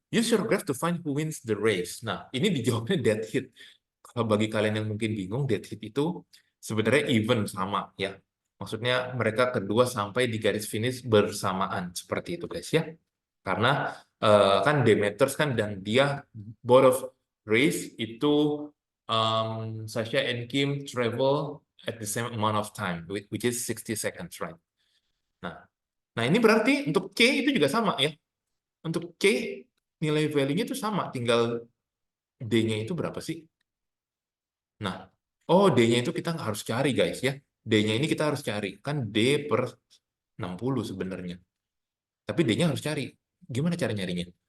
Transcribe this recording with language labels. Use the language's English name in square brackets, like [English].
[English] Use your graph to find who wins the race. [Indonesian] Nah, ini dijawabnya dead heat. Kalau bagi kalian yang mungkin bingung, dead heat itu sebenarnya even sama ya. Maksudnya mereka kedua sampai di garis finish bersamaan seperti itu guys ya. Karena kan Demeters kan dan dia [English] both of race itu Sasha and Kim travel at the same amount of time which is 60 seconds right. [Indonesian] Nah, nah ini berarti untuk C itu juga sama ya. Untuk C nilai value-nya itu sama, tinggal D-nya itu berapa sih? Nah, oh D-nya itu kita nggak harus cari guys ya. D-nya ini kita harus cari. Kan D per 60 sebenarnya. Tapi D-nya harus cari. Gimana cara nyarinya?